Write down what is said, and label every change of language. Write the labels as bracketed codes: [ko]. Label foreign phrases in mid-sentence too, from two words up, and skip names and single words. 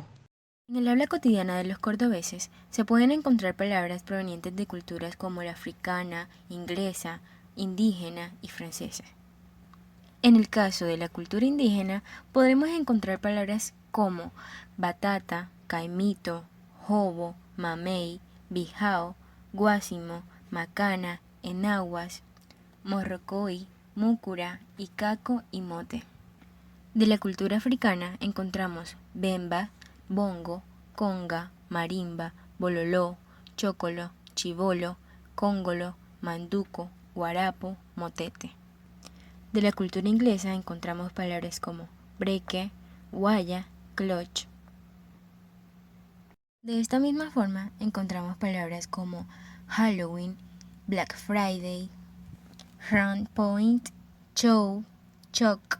[es] En el habla cotidiana de los cordobeses se pueden encontrar palabras provenientes de culturas como la africana, inglesa, indígena y francesa. En el caso de la cultura indígena podremos encontrar palabras como batata, caimito, jobo, mamey, bijao, guásimo, macana, enaguas, morrocoy, múcura, icaco y mote. De la cultura africana encontramos bemba, bongo, conga, marimba, bololó, chocolo, chibolo, cóngolo, manduco, guarapo, motete. De la cultura inglesa encontramos palabras como breque, guaya, clutch. De esta misma forma encontramos palabras como Halloween, [en] Black Friday, Round Point, [es] Show, Choc.